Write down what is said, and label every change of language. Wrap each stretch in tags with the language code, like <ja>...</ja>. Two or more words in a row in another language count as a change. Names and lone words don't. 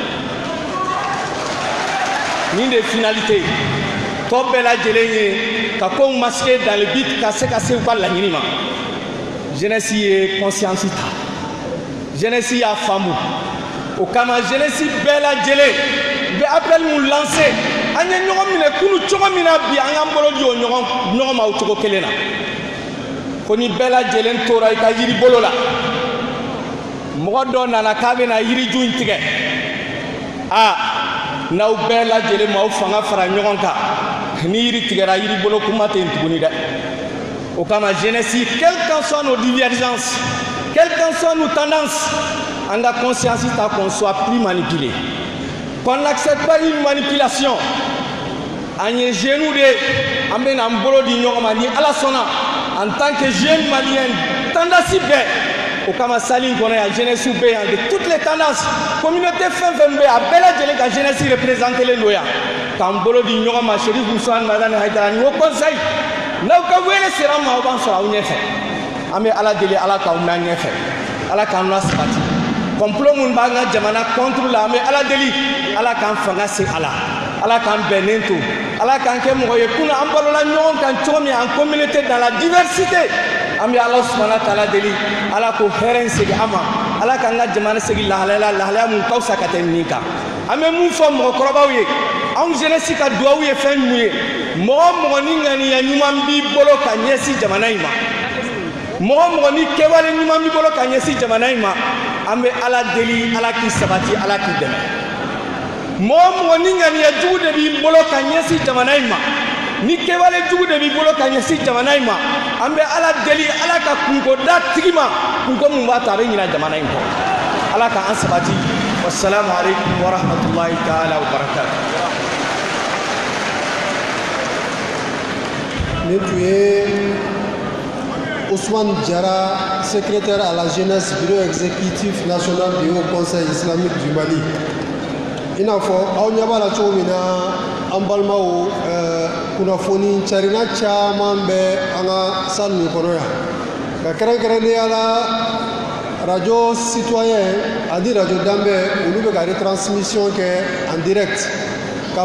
<bm>nin de ye finalité ye tɔ bɛɛ lajɛlen ye ka kow</bm> <fr>masquer dans le but</fr> <bm>ka se ka se u ka laɲini ma jeunesse ye conscience ta jeunesse y'a faamu o kama jeunesse bɛɛ lajɛlen bɛ appel mun lancer an ye ɲɔgɔn minɛ kunu cogo min na bi an k'an bolo di o ɲɔgɔn ma o cogo kelen na ko ni bɛɛ lajɛlen tora i ka yiri bolo la mɔgɔ dɔ nana k'a bɛna yiriju in tigɛ n'aw bɛɛ lajɛlen m'aw fanga fara ɲɔgɔn kan ni yiri tigɛra yiri bolo kuma tɛ yen tuguni dɛ o kama jeunesse</bm> <fr>quelles qu'en soient nos divergences quelles qu'en soient nos tendances</fr> <bm>an ka conscience ta</bm> <fr>qu'on soit plus manipulé qu'on n'accepte pas une manipulation</fr> <bm>an ye jeunes de an bɛna an bolo di ɲɔgɔn ma ni ala sɔnna</bm> <fr>en tant que jeune malien tendance</fr> <bm>bɛɛ o kama sali in kɔnɔ yan jeunesse bɛ yan</bm> <fr>de toutes les tendances communauté</fr> <bm>fɛn fɛn bɛ yan a bɛɛ lajɛlen ka</bm> <fr>jeunesse représenté</fr> <bm>len don yan k'an bolo di ɲɔgɔn ma Cherif Ousmane Madani Haidara ni o conseil n'aw ka wele sera an ma aw b'an sɔrɔ aw ɲɛfɛ an bɛ ala deli ala k'aw mɛn an ɲɛfɛ ala k'an lasabati complot mun b'an ka jamana contre la an bɛ ala deli ala k'an fanga se a la ala k'an bɛnnen to ala k'an kɛ mɔgɔ ye kunun an balola ɲɔgɔn kan cogo min</bm> <fr>en communauté dans la diversité</fr> <bm>an bɛ ala subahana taala deli ala k'o hɛrɛ in segin an ma ala k'an ka jamana segin lahalaya mun ka fisa ka tɛmɛ nin kan an bɛ mun fɔ mɔgɔkɔrɔbaw ye anw jeunesse ka duwawu ye fɛn mun ye mɔgɔ mɔgɔ ni ŋaniya ɲuman b'i bolo ka ɲɛsin jamana in ma mɔgɔ mɔgɔ ni kɛwale ɲuman b'i bolo ka ɲɛsin jamana in ma an bɛ ala deli ala k'i sabati ala k'i dɛmɛ mɔgɔ mɔgɔ ni ŋaniya jugu de b'i bolo ka ɲɛsin jamana in ma ni kɛwale jugu de b'i bolo ka ɲɛsin jamana in ma an bɛ ala deli ala ka kunko da tigi ma kunko mun b'a to a bɛ ɲina jamana in kɔ ala ka an sabati</bm> <ar>والسلام عليكم ورحمة الله تعالى وبركاته.</ar> <bm>Ne tun ye</bm> <fr>Ousmane Diarra, secrétaire à la jeunesse, bureau exécutif national du Haut Conseil islamique du Mali.</fr> <bm>I n'a fɔ aw ɲɛ b'a la cogo min na an balimaw kunnafoni carina caman bɛ an ka salle nin kɔnɔ yan ka kɛrɛnkɛrɛnnenya la radio citoyen ani radio danbɛ olu bɛ ka retransmission kɛ</bm> <fr>en direct</fr> <bm>ka</bm>